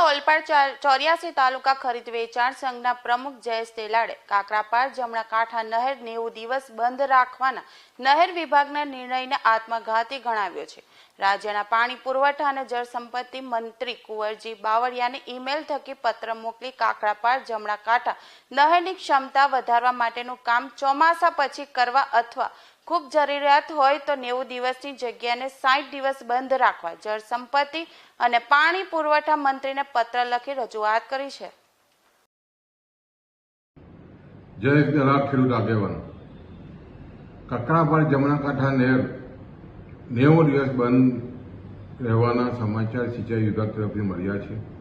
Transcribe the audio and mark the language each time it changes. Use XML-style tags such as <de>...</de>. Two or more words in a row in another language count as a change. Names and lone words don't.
<gu>કાકરાપાર 84 તાલુકા ખરીદ વેચાણ સંઘના પ્રમુખ જયેશ તેલાડે કાકરાપાર જમણા કાંઠા નહેર 90 દિવસ બંધ રાખવાના નહેર વિભાગના નિર્ણયને આત્મઘાતી ગણાવ્યો છે। રાજ્યના પાણી પુરવઠા અને જળ સંપત્તિ મંત્રી કુંવરજી બાવળિયાને ઈમેલ થકી પત્ર મોકલી કાકરાપાર જમણા કાંઠા નહેરની ક્ષમતા વધારવા માટેનું કામ ચોમાસા પછી કરવા અથવા ખૂબ જરૂરિયાત હોય તો 90 દિવસની જગ્યાને 60 દિવસ બંધ રાખવા જળ સંપત્તિ અને પાણી પુરવઠા મંત્રીને પત્ર લખી રજૂઆત કરી છે। જય તેલાડ ખેડૂત આગેવાન કાકરાપાર જમણા કાંઠા નહેર 90 દિવસ બંધ રહેવાના સમાચાર સિંચાઈ વિભાગ તરફથી મળ્યા છે।</gu>